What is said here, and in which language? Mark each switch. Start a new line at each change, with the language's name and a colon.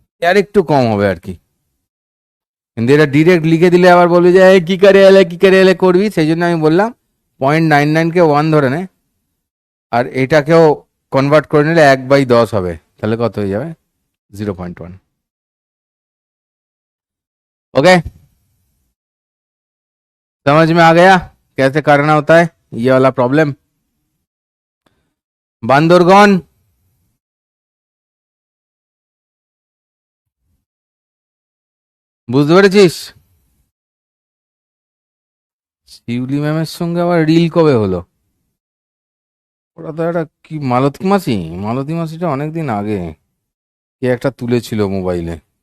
Bangla: আর একটু কম হবে আর কি, কিন্তু এটা ডিরেক্ট লিখে দিলে আবার বলবি যে "এই কি করে এলে করবি", সেই জন্য আমি বললাম 0.99 কে 1 ধরে নে, আর এটাকেও কনভার্ট করে নিলে 1/10 হবে, তাহলে কত হয়ে যাবে 0.1।
Hindi: ओके, समझ में आ गया कैसे करना होता है ये वाला प्रॉब्लम।
Bangla: बांदरगन, বুঝতে পেরেছিস? শিউলি ম্যামের সঙ্গে আবার রিল কবে হলো? ওরা তো একটা কি মালতী মাসি, মালতী মাসিটা অনেকদিন আগে কে একটা তুলেছিল মোবাইলে।